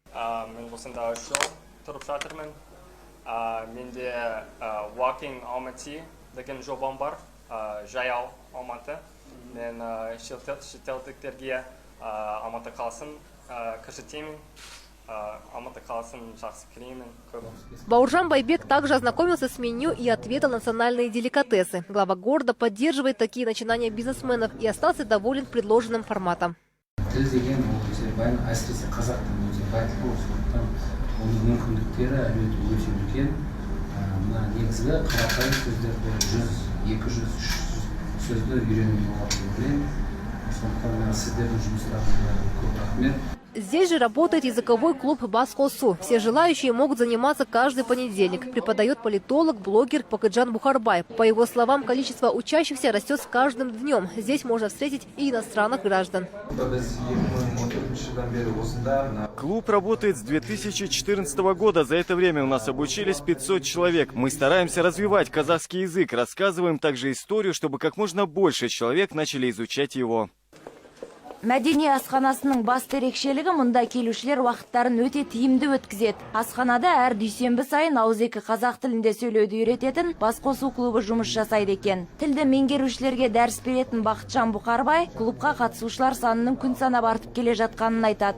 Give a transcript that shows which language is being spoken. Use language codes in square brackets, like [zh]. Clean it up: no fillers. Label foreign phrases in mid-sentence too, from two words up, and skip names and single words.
[kk] Walking Almaty деген жобам бар, жаяу Алматы. Мен шетелдіктерге Алматы қаласын көрсетемін. Алматы қаласын жақсы көремін. [ru] Бауыржан Байбек также ознакомился с меню и отведал национальные деликатесы. Глава города поддерживает такие начинания бизнесменов и остался доволен предложенным форматом. [kk] Мүмкіндіктері әлеуеті өте үлкен. Мына негізгі қарапайым сөздерді 100-200 сөзді үйренуге болады деп ойлаймын. Сондықтан сіздердің жұмыстарыңызға көп рахмет. [ru] Здесь же работает языковой клуб Баскосу. Все желающие могут заниматься каждый понедельник. Преподает политолог, блогер Покыджан Бухарбай. По его словам, количество учащихся растет с каждым днем. Здесь можно встретить и иностранных граждан. Клуб работает с 2014 года. За это время у нас обучились 500 человек. Мы стараемся развивать казахский язык. Рассказываем также историю, чтобы как можно больше человек начали изучать его. [kk] Мәдени асханасының басты ерекшелігі мұнда келушілер уақыттарын өте тиімді өткізеді. Асханада әр дүйсенбі сайын ауызекі қазақ тілінде сөйлеуді үйрететін Басқосу клубы жұмыс жасайды екен. Тілді меңгерушілерге дәріс беретін Бақытжан Бұқарбай клубқа қатысушылар санының күн санап артып келе жатқанын айтады.